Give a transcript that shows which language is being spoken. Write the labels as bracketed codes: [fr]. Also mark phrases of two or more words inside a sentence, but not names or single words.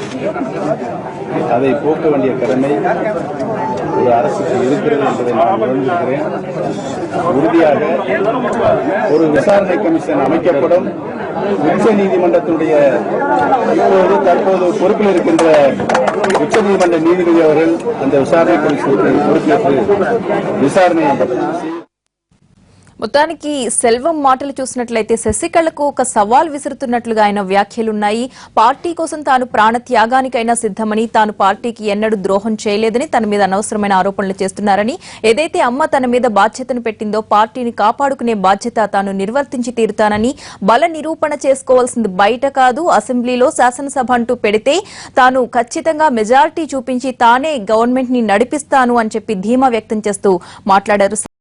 [ta] அதை போக்க வேண்டிய கடமை ஒரு அரசுக்கு இருக்கிறது என்பதை நான் உணர்ந்திருக்கிறேன். உறுதியாக ஒரு விசாரணை கமிஷன் அமைக்கப்படும். உச்ச நீதிமன்றத்தினுடைய தற்போது பொறுப்பில் இருக்கின்ற உச்ச நீதிமன்ற நீதிபதி அவர்கள் அந்த விசாரணை கமிஷனுக்கு பொறுப்பேற்று விசாரணை [te] మొత్తానికి సెల్వం మాటలు చూసినట్లయితే శశికళకు ఒక సవాల్ విసురుతున్నట్లుగా ఆయన వ్యాఖ్యలున్నాయి. పార్టీ కోసం తాను ప్రాణ త్యాగానికైనా సిద్దమని, తాను పార్టీకి ఎన్నడూ ద్రోహం చేయలేదని, తన మీద అనవసరమైన ఆరోపణలు చేస్తున్నారని, ఏదైతే అమ్మ తన మీద బాధ్యతను పెట్టిందో పార్టీని కాపాడుకునే బాధ్యత తాను నిర్వర్తించి తీరుతానని, బల నిరూపణ చేసుకోవాల్సింది బయట కాదు అసెంబ్లీలో శాసనసభ అంటూ పెడితే తాను ఖచ్చితంగా మెజారిటీ చూపించి తానే గవర్నమెంట్ ని నడిపిస్తాను అని చెప్పి ధీమా వ్యక్తం చేస్తూ మాట్లాడారు.